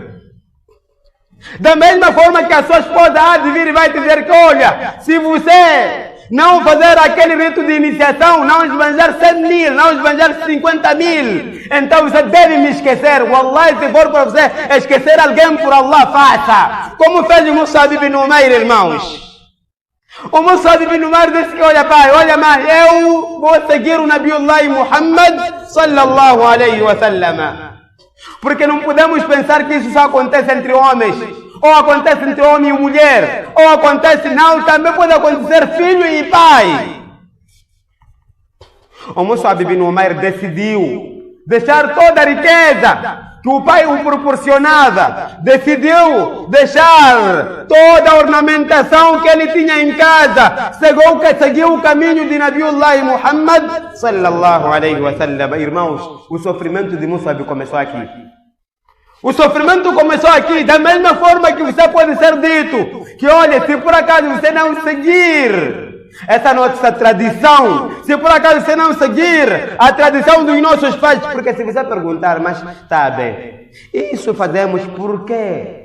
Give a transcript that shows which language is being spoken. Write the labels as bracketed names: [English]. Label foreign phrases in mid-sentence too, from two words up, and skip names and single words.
[Portuguese] Da mesma forma que a sua esposa há de vir e vai te dizer que olha, se você não fazer aquele rito de iniciação, não esbanjar 100 mil, não esbanjar 50 mil, então você deve me esquecer. Wallahi, se for para você esquecer alguém por Allah, faça. Como fez o Mus'ab ibn Umair, irmãos. O Mus'ab ibn Umair disse que olha pai, olha mãe, eu vou seguir o Nabiullah Muhammad [Arabic] صلى الله عليه وسلم. [Portuguese] Porque não podemos pensar que isso só acontece entre homens, ou acontece entre homem e mulher, ou acontece não, também pode acontecer filho e pai. O Mus'ab ibn Umair decidiu deixar toda a riqueza que o pai o proporcionava, decidiu deixar toda a ornamentação que ele tinha em casa, seguiu o caminho de Nabiullah Muhammad [Arabic] صلى الله عليه وسلم. [Portuguese] Irmãos, o sofrimento de Mus'ab começou aqui. O sofrimento começou aqui, da mesma forma que você pode ser dito, que olha, se por acaso você não seguir essa nossa tradição, se por acaso você não seguir a tradição dos nossos pais, porque se você perguntar, mas está bem, isso fazemos por quê?